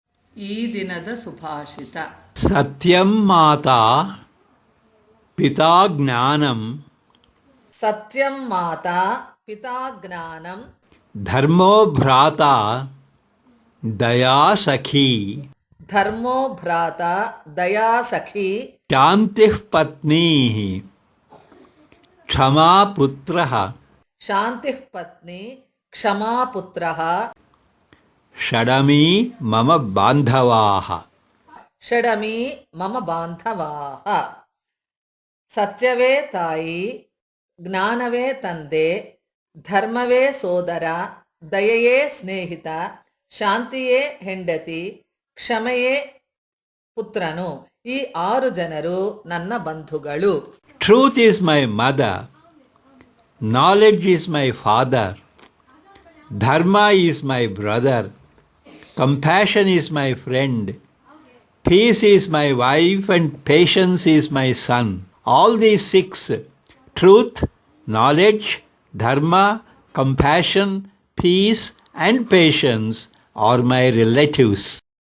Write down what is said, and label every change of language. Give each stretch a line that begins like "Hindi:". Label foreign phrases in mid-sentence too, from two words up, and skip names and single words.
Kannada: ಈ ದಿನದ ಸುಭಾಷಿತ.
Sanskrit: ಸತ್ಯಂ ಮಾತಾ ಪಿತಾ ಜ್ಞಾನಂ. ಸತ್ಯಂ ಮಾತಾ ಪಿತಾ ಜ್ಞಾನಂ. ಧರ್ಮೋ ಭ್ರಾತಾ ದಯಾ ಸಖಿ. ಧರ್ಮೋ ಭ್ರಾತಾ ದಯಾ ಸಖಿ. ಶಾಂತಿಃ ಪತ್ನಿ ಕ್ಷಮಾ ಪುತ್ರಃ. ಶಾಂತಿಃ ಪತ್ನಿ ಕ್ಷಮಾ ಪುತ್ರಃ. ಷಡಮಿ ಮಮ ಬಾಂಧವಾಃ. ಷಡಮಿ ಮಮ ಬಾಂಧವಾಃ.
Kannada: ಸತ್ಯವೇ ತಾಯಿ, ಜ್ಞಾನವೇ ತಂದೆ, ಧರ್ಮವೇ ಸೋದರ, ದಯೆಯೇ ಸ್ನೇಹಿತ, ಶಾಂತಿಯೇ ಹೆಂಡತಿ, ಕ್ಷಮೆಯೇ ಪುತ್ರನು. ಈ 6 ಜನರು ನನ್ನ ಬಂಧುಗಳು.
English: Truth is my mother, knowledge is my father, dharma is my brother, compassion is my friend, peace is my wife, and patience is my son. All these 6, truth, knowledge, dharma, compassion, peace, and patience, are my relatives.